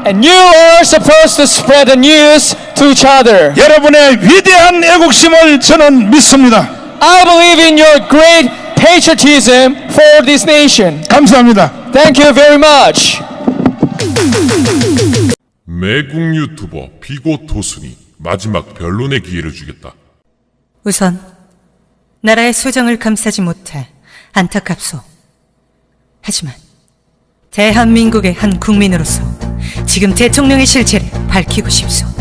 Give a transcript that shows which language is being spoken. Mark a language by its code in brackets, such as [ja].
[en] and you are supposed to spread the news to each other. [ko] 여러분의 위대한 애국심을 저는 믿습니다. [en] I believe in your great patriotism for this nation. [ko] 감사합니다. [en] Thank you very much. [ko] 매국 유튜버 비고토순이 마지막 변론의 기회를 주겠다. 우선 나라의 소정을 감싸지 못해 안타깝소. 하지만 대한민국의 한 국민으로서 지금 대통령의 실체를 밝히고 싶소.